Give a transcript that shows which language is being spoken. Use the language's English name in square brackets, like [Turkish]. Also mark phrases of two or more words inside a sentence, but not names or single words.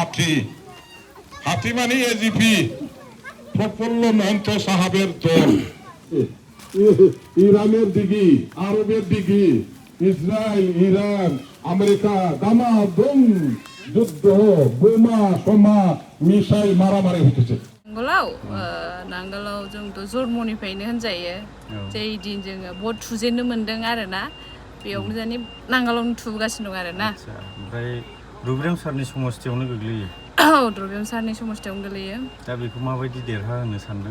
[Bangla] হাতি মানে এজিপি প্রফুল্ল মহন্ত সাহাবের দল ইরানের দিকে আরবের দিকে ইসরায়েল ইরান আমেরিকা দামাদম যুদ্ধ বোমা সোমা মিসাইল মারামারি হতেছে [Bodo] नांगोलाव जोंथ' जन्मनिफ्रायनो होनजायो जै दिन जोङो भट थुजेननो मोन्दों आरोना बेयावनो जोंनि नांगोलावनो थुगासिनो दं आरोना ओमफ्राय रुब्रेम सारनि समस्तियावनो गोग्लैयो औ रुब्रेम सारनि समस्तियावनो गोग्लैयो दा बेखौ माबायदि देरहाहोनो सानदों